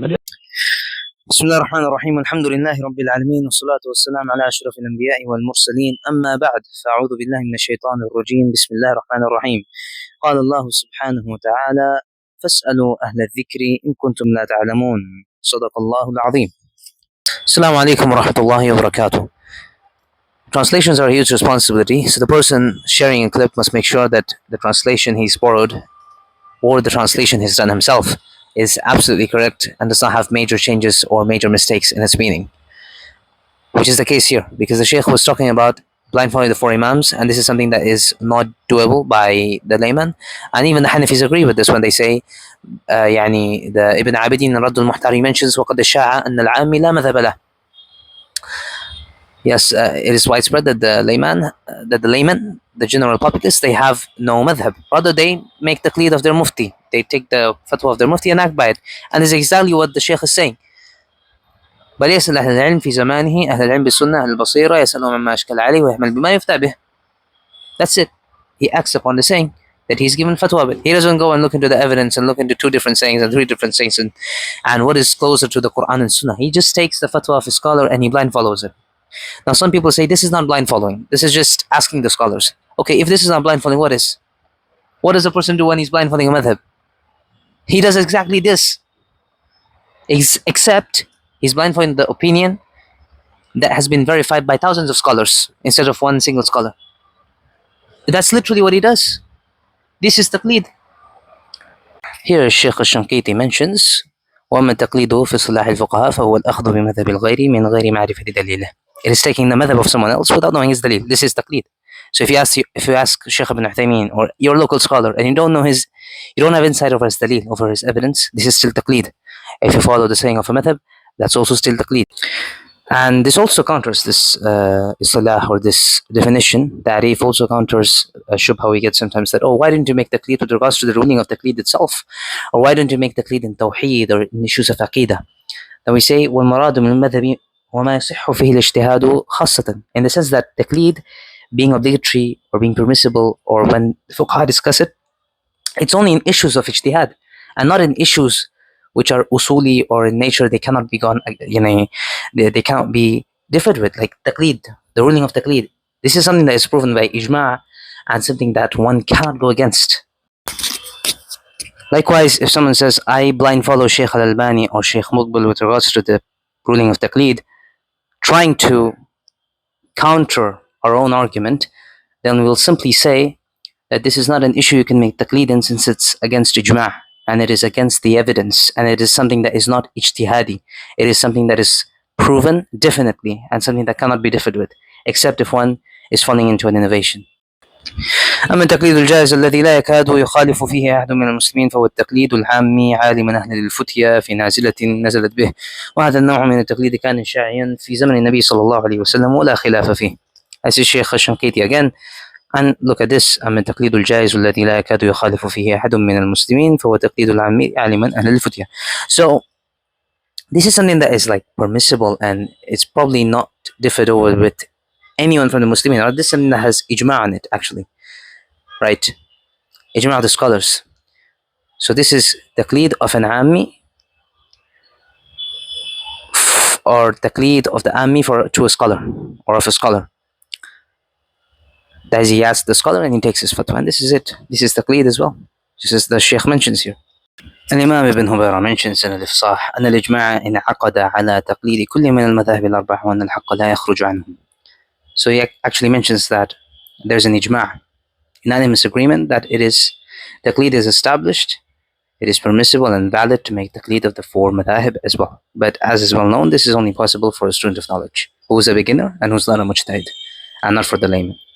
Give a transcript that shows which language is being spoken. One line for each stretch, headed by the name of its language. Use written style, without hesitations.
Arabic: بسم الله الرحمن الرحيم، الحمد لله رب العالمين، والصلاة والسلام على أشرف الأنبياء والمرسلين، أما بعد، فأعوذ بالله من الشيطان الرجيم. بسم الله الرحمن الرحيم. قال الله سبحانه وتعالى: فاسألوا أهل الذكر إن كنتم لا تعلمون. صدق الله العظيم. السلام عليكم ورحمة الله وبركاته.
English: Translations are a huge responsibility, so the person sharing a clip must make sure that the translation he's borrowed or the translation he's done himself is absolutely correct and does not have major changes or major mistakes in its meaning, which is the case here, because the Shaykh was talking about blindfolding the four Imams, and this is something that is not doable by the layman, and even the Hanafis agree with this when they say the Ibn Abidin in Radd al-Muhtari mentions
Arabic: وَقَدْ شَاعَ أَنَّ الْعَامِ لَا مَذْهَبَ لَهُ.
English: Yes, it is widespread that the layman, the general populace, they have no madhab. Rather, they make the taqlid of their mufti. They take the fatwa of their mufti and act by it. And this is exactly what the Shaykh is saying.
Arabic: بل يسأل أهل العلم في زمانه أهل العلم بالسنة أهل البصيرة يسألهم عما أشكل عليه ويحمل بما يفتى به.
English: That's it. He acts upon the saying that he's given fatwa with. He doesn't go and look into the evidence and look into two different sayings and three different sayings and what is closer to the Quran and Sunnah. He just takes the fatwa of a scholar and he blind follows it. Now some people say this is not blind following. This is just asking the scholars. Okay, if this is not blind following, what is? What does a person do when he's blind following a madhab? He does exactly this. Except he's blind following the opinion that has been verified by thousands of scholars instead of one single scholar. That's literally what he does. This is taqlid. Here Shaykh al-Shankiti mentions
Arabic: وَمَا تَقْلِيدُهُ فِي صِلَاحِ الْفُقَهَاءِ فَهُوَ الْأَخْذُ بِمَذْهَبِ الْغَيْرِ مِنْ غَيْرِ مَعْرِفَةِ دَلِيلِهِ.
English: It is taking the madhab of someone else without knowing his dalil. This is taqlid. So if you ask Shaykh Ibn Uthaymeen or your local scholar and you don't have insight over his dalil, over his evidence, this is still taqlid. If you follow the saying of a madhab, that's also still taqlid. And this also counters this istilah or this definition. Ta'rif also counters a shubha we get sometimes that, why didn't you make taqlid with regards to the ruling of taqlid itself? Or why didn't you make taqlid in tawheed or in issues of aqidah? Then we say,
Arabic: وَالْمَرَادُ مِنَ الْمَذْهَبِ وَمَا يَصِحُّ فِيهِ الْاجْتِهَادُ خاصَّةً.
English: In the sense that taqlid being obligatory or being permissible, or when fuqaha discuss it, it's only in issues of ijtihad and not in issues which are usuli or in nature they cannot be gone, they cannot be differed with, like taqlid, the ruling of taqlid. This is something that is proven by ijma' and something that one cannot go against. Likewise, if someone says, I blind follow Shaykh al-Albani or Shaykh Muqbil with regards to the ruling of taqlid, trying to counter our own argument, then we'll simply say that this is not an issue you can make taqlid in, since it's against ijma' and it is against the evidence, and it is something that is not ijtihadi. It is something that is proven definitely and something that cannot be differed with, except if one is falling into an innovation.
Arabic: أما التقليد الجائز الذي لا يكاد يخالف فيه أحد من المسلمين فهو التقليد العامي عالما أهل الفتية في نازلة نزلت به، وهذا النوع من التقليد كان شائعا في زمن النبي صلى الله عليه وسلم ولا خلاف فيه.
English: As is Shaykh al-Shankiti again, and look at this:
Arabic: أما التقليد الجائز الذي لا يكاد يخالف فيه أحد من المسلمين فهو التقليد العامي عالما أهل الفتية.
English: So this is something that is like permissible and it's probably not differed over with anyone from the Muslimin, or this is something that has ijma' on it actually, right? Ijma' of the scholars. So this is taqlid of an ammi, or taqlid of the ammi to a scholar, or of a scholar. That is, he asks the scholar and he takes his fatwa, and this is it. This is taqlid as well, just as the Shaykh mentions here.
Arabic: الإمام ابن هبيرة
English: mentions in
Arabic: الإفصاح أن الإجماع انعقد على تقليد كل من المذاهب الأربعة وأن الحق لا يخرج عنه.
English: So he actually mentions that there's an ijma', unanimous agreement that taqlid is established, it is permissible and valid to make taqlid of the four madhahib as well. But as is well known, this is only possible for a student of knowledge, who is a beginner and who's not a mujtahid, and not for the layman.